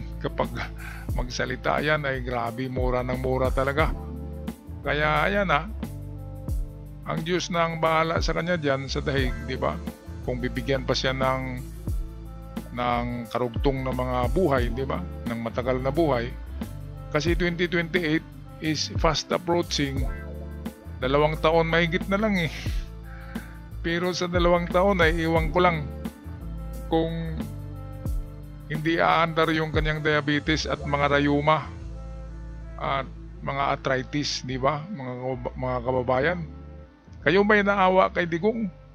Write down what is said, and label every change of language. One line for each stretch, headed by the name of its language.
Filipino: Kapag magsalita yan ay grabe, mura ng mura talaga. Kaya ayan ang Diyos na ang bahala sa kanya dyan sa Dahig, di ba? Kung bibigyan pa siya ng karugtong na mga buhay, di ba? Ng matagal na buhay.
English: Kasi 2028 is fast approaching.
Filipino: 2 taon mahigit na lang eh. Pero sa 2 taon ay iwan ko lang kung hindi aandar yung kanyang diabetes at mga rayuma at mga arthritis, di ba? Mga kababayan. Kayo may naawa kay Digong?